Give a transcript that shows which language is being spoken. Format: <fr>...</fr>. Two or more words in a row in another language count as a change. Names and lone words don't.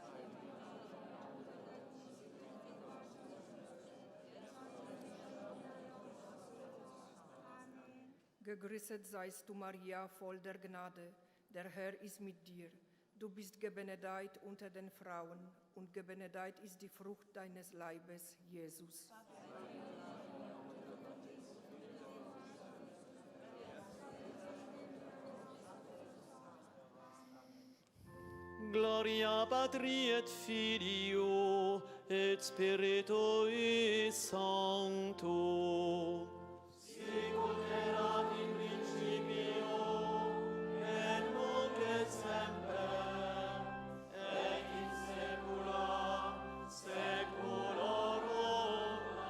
<de>Gegrüßet seist du, Maria, voll der Gnade. Der Herr ist mit dir. Du bist gebenedeit unter den Frauen und gebenedeit ist die Frucht deines Leibes, Jesus.</de> <la>Gloria Patri et Filio et Spiritui Sancto. Sicut erat in principio, et nunc et semper, et in saecula saeculorum.</la>